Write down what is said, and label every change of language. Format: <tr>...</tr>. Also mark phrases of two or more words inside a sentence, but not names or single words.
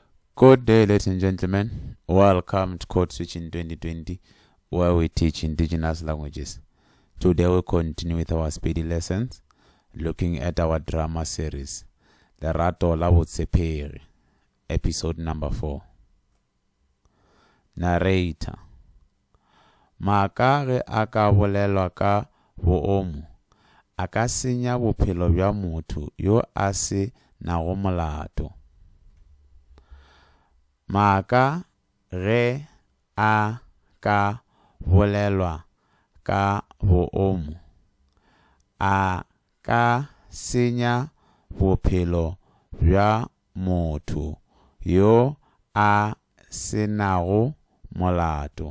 <en>Good day, ladies and gentlemen. Welcome to Code Switch in 2020, where we teach indigenous languages. Today we'll continue with our speedy lessons, looking at our drama series, Lerato la Botshepegi, episode number 4. Narrator.</en> <nso>Maaka ge a ka bolelwa ka boomo, a ka senya bophelo bja motho yo a se nago molato. Maaka ge a ka bolelwa ka boomo, a ka senya bophelo bja motho yo a se nago molato.</nso>